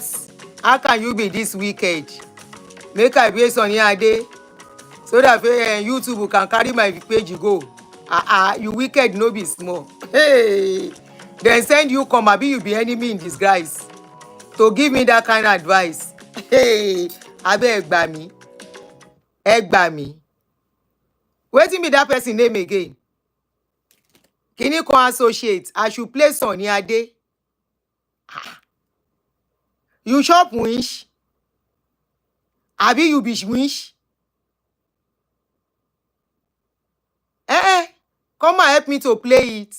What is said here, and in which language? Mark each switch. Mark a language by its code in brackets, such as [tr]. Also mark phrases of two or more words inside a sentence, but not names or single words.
[pcm] How can you be this wicked? Make I play Sonny Ade so that YouTube can carry my page go. You wicked no be small. Hey, then send you come. Abi you be enemy in disguise to give me that kind of advice. [yo] Hey, abeg gbà mí, ẹ gbà mí. [pcm] Wetin be that person name again? [yo] Kini kan [pcm] associate. I should play Sonny Ade. You chop winch? Abi you be winch? Come and help me to play it.